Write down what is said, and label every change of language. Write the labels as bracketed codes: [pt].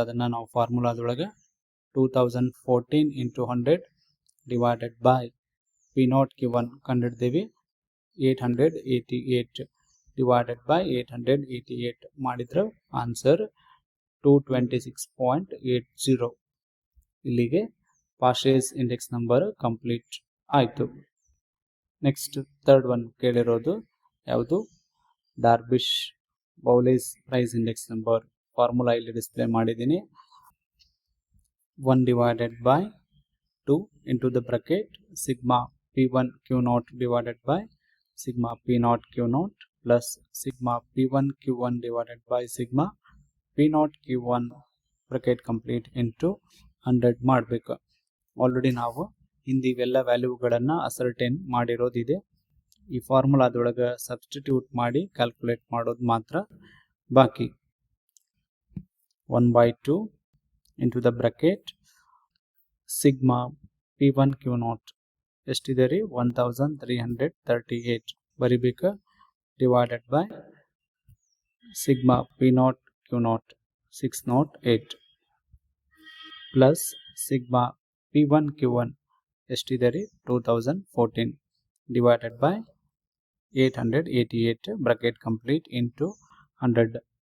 [kn] ಅದನ್ನು ನಾವು ಫಾರ್ಮುಲಾದೊಳಗೆ 2014 into 100 divided by P0 Q1 ಕಂಡುಹಿಡ್ದೇವಿ 888 divided by 888 ಮಾಡಿದ್ರೆ ಆನ್ಸರ್ 226.80. ಇಲ್ಲಿಗೆ ಪಾರ್ಷೇಸ್ ಇಂಡೆಕ್ಸ್ ನಂಬರ್ ಕಂಪ್ಲೀಟ್ ಆಯಿತು. ನೆಕ್ಸ್ಟ್ ಥರ್ಡ್ ಒನ್ ಕೇಳಿರೋದು ಯಾವುದು, ಡಾರ್ಬಿಶ್ ಬೌಲೇಸ್ ಪ್ರೈಸ್ ಇಂಡೆಕ್ಸ್ ನಂಬರ್. ಫಾರ್ಮುಲಾ ಇಲ್ಲಿ ಡಿಸ್ಪ್ಲೇ ಮಾಡಿದ್ದೀನಿ. [en] 1 divided by 2 into the bracket sigma P1 Q0 divided by sigma P0 Q0 plus sigma P1 Q1 divided by sigma P0 Q1 [kn] bracket complete into 100 ಮಾಡಬೇಕು. Already ನಾವು ಹಿಂದೆ ಇವೆಲ್ಲ ವ್ಯಾಲ್ಯೂಗಳನ್ನು ascertain ಮಾಡಿರೋದಿದೆ. ಈ ಫಾರ್ಮುಲಾದೊಳಗೆ substitute ಮಾಡಿ calculate ಮಾಡೋದು ಮಾತ್ರ ಬಾಕಿ. 1/2 into the bracket sigma P1 Q0 ಎಷ್ಟಿದೆ ರೀ 1338 ಬರಿಬೇಕು, divided by sigma P0 Q0 608 plus sigma P1 Q1 ಎಷ್ಟಿದೆ ರೀ 2014 divided by 888 bracket complete into 100.